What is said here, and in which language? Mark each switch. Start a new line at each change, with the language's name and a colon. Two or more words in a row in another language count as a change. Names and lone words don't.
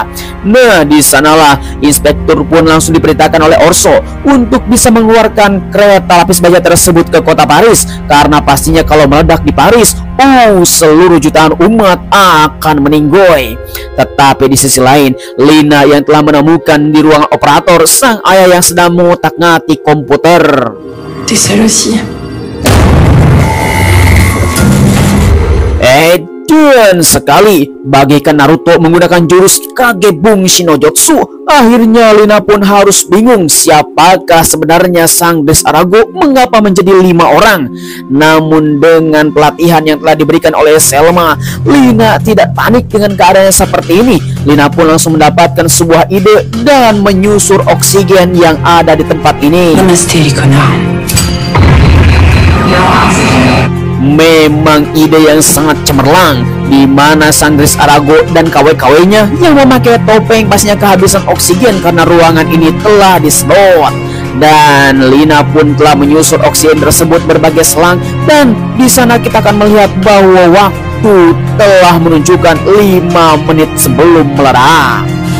Indonesian: Nah, di sanalah inspektur pun langsung diperintahkan oleh Orso untuk bisa mengeluarkan kereta lapis baja tersebut ke kota Paris, karena pastinya kalau meledak di Paris, seluruh jutaan umat akan meninggoy. Tetapi di sisi lain, Lina yang telah menemukan di ruang operator sang ayah yang sedang mengutak-ngatik komputer.
French: T'es seule aussi.
Indonesian: Dan sekali, bagaikan Naruto menggunakan jurus Kagebung Shinojutsu, akhirnya Lina pun harus bingung siapakah sebenarnya sang Dres Arago, mengapa menjadi 5 orang. Namun dengan pelatihan yang telah diberikan oleh Selma, Lina tidak panik dengan keadaan seperti ini. Lina pun langsung mendapatkan sebuah ide dan menyusur oksigen yang ada di tempat ini.
French: Namaste, les connards.
Indonesian: Memang ide yang sangat cemerlang, di mana sang Dres Arago dan KW-KW-nya yang memakai topeng pastinya kehabisan oksigen karena ruangan ini telah disedot. Dan Lina pun telah menyusur oksigen tersebut berbagai selang, dan di sana kita akan melihat bahwa waktu telah menunjukkan 5 menit sebelum meledak.